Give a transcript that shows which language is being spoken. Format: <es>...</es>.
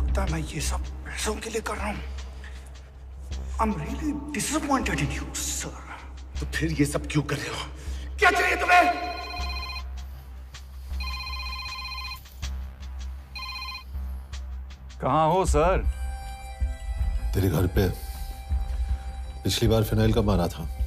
<hi>मैं ये सब पैसों के लिए कर रहा हूँ।</hi> <en>I'm really disappointed in you, sir.</en> <hi>तो फिर ये सब क्यों कर रहे हो? क्या चाहिए तुम्हें? कहाँ हो सर? तेरे घर पे पिछली बार फिनाइल कब मारा था?</hi>